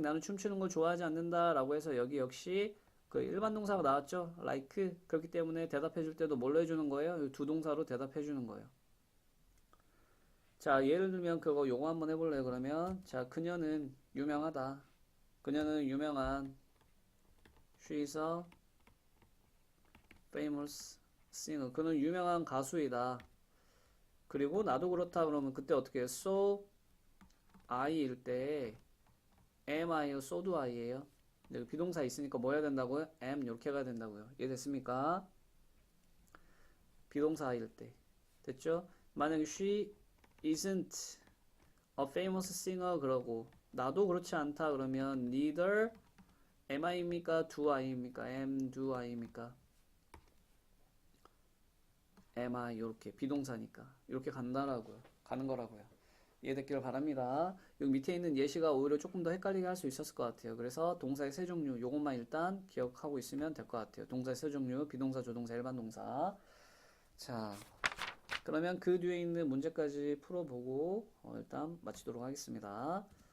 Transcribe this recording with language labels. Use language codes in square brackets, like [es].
[ko] 나는 춤추는 걸 좋아하지 않는다 라고 해서 여기 역시 그 일반 동사가 나왔죠. like. 그렇기 때문에 대답해 줄 때도 뭘로 해주는 거예요? 두 동사로 대답해 주는 거예요. 자, 예를 들면 그거 요거 한번 해볼래요. 그러면 자, 그녀는 유명하다. 그녀는 유명한 [en] She's a famous singer. [ko] 그는 유명한 가수이다. 그리고 나도 그렇다 그러면 그때 어떻게 해요? So I일 때 am I요? [en] So do I [ko] 예요? 여기 비동사 있으니까 뭐 해야 된다고요? am 이렇게 가야 된다고요. 이해됐습니까? 비동사일 때. 됐죠? 만약에 [en] she isn't a famous singer [ko] 그러고 나도 그렇지 않다 그러면 [en] neither am I [ko] 입니까? do I입니까? am, do I입니까? am I 이렇게 비동사니까 이렇게 간다라고요. 가는 거라고요. 이해됐기를 바랍니다. 여기 밑에 있는 예시가 오히려 조금 더 헷갈리게 할 수 있었을 것 같아요. 그래서 동사의 세 종류 요것만 일단 기억하고 있으면 될 것 같아요. 동사의 세 종류 비동사, 조동사, 일반 동사. 자, 그러면 그 뒤에 있는 문제까지 풀어보고 일단 마치도록 하겠습니다.